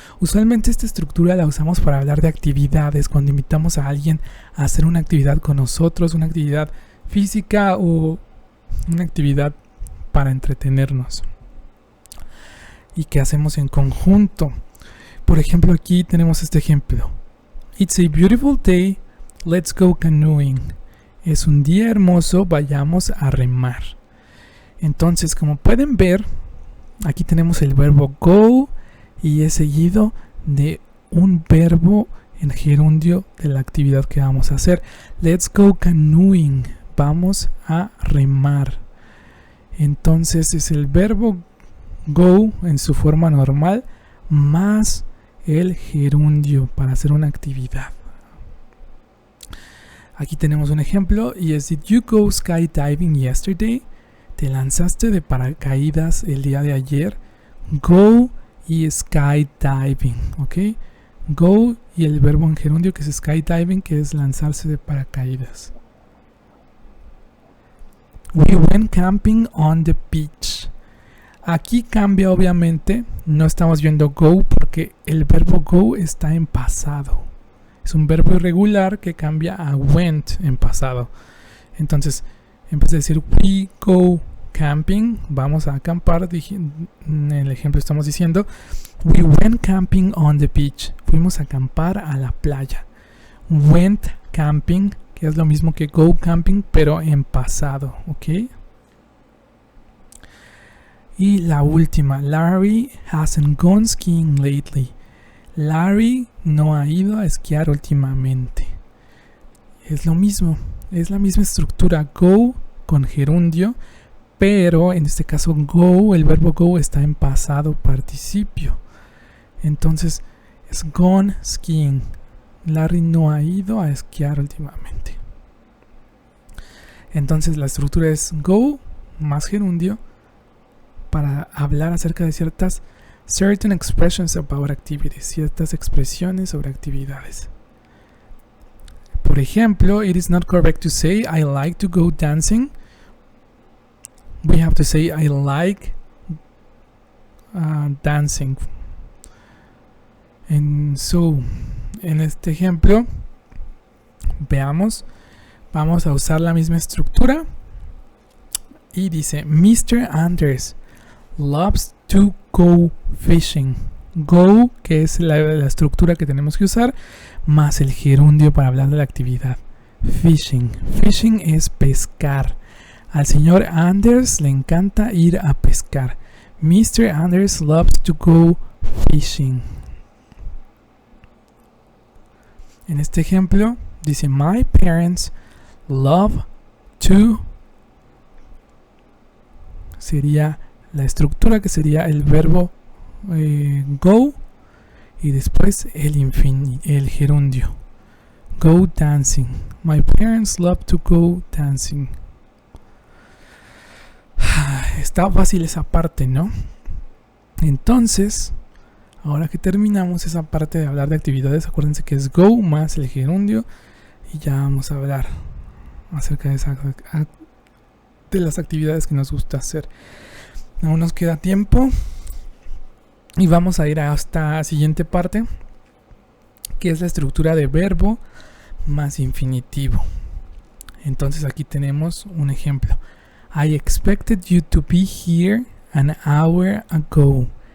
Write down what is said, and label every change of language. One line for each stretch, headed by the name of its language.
Spanish: Usualmente esta estructura la usamos para hablar de actividades, cuando invitamos a alguien a hacer una actividad con nosotros, una actividad física o una actividad para entretenernos y que hacemos en conjunto. Por ejemplo, aquí tenemos este ejemplo.
English: It's a beautiful day, let's go canoeing.
Spanish: Es un día hermoso, vayamos a remar. Entonces, como pueden ver, aquí tenemos el verbo go y es seguido de un verbo en gerundio de la actividad que vamos a hacer.
English: Let's go canoeing.
Spanish: Vamos a remar. Entonces es el verbo go en su forma normal más el gerundio para hacer una actividad. Aquí tenemos un ejemplo y es:
English: Did you go skydiving yesterday?
Spanish: ¿Te lanzaste de paracaídas el día de ayer? Go y skydiving, ¿ok? Go y el verbo en gerundio que es skydiving, que es lanzarse de paracaídas.
English: We went camping on the beach.
Spanish: Aquí cambia, obviamente, no estamos viendo go porque el verbo go está en pasado. Es un verbo irregular que cambia a went en pasado. Entonces, en vez de decir
English: we go camping,
Spanish: vamos a acampar. En el ejemplo estamos diciendo
English: we went camping on the beach.
Spanish: Fuimos a acampar a la playa. Went camping, que es lo mismo que go camping, pero en pasado, ¿ok? Y la última,
English: Larry hasn't gone skiing lately.
Spanish: Larry no ha ido a esquiar últimamente. Es lo mismo, es la misma estructura, go con gerundio, pero en este caso go, el verbo go está en pasado participio. Entonces es gone skiing. Larry no ha ido a esquiar últimamente. Entonces la estructura es go más gerundio para hablar acerca de
English: certain expressions about activities,
Spanish: ciertas expresiones sobre actividades. Por ejemplo,
English: it is not correct to say I like to go dancing. We have to say I like dancing.
Spanish: En este ejemplo, veamos, vamos a usar la misma estructura y dice Mr.
English: Anders loves to go fishing.
Spanish: Go, que es la estructura que tenemos que usar, más el gerundio para hablar de la actividad. Fishing. Fishing es pescar. Al señor Anders le encanta ir a pescar. Mr.
English: Anders loves to go fishing.
Spanish: En este ejemplo dice
English: my parents love to,
Spanish: sería la estructura que sería el verbo go y después el gerundio.
English: Go dancing. My parents love to go dancing.
Spanish: Está fácil esa parte, ¿no? Entonces, ahora que terminamos esa parte de hablar de actividades, acuérdense que es go más el gerundio y ya vamos a hablar acerca de las actividades que nos gusta hacer. Aún nos queda tiempo y vamos a ir a esta siguiente parte, que es la estructura de verbo más infinitivo. Entonces aquí tenemos un ejemplo.
English: I expected you to be here an hour ago.